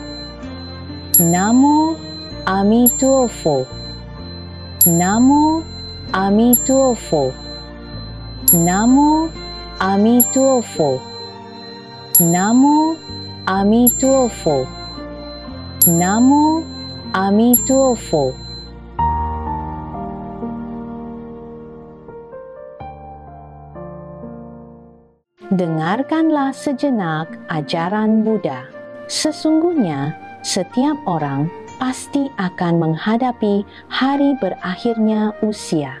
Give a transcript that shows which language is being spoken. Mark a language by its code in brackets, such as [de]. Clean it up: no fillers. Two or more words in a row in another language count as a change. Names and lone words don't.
[zh] 南无阿弥陀佛. 南无阿弥陀佛. 南无阿弥陀佛. 南无阿弥陀佛. 南无阿弥陀佛. [id] Dengarkanlah sejenak ajaran Buddha. Sesungguhnya, setiap orang pasti akan menghadapi hari berakhirnya usia.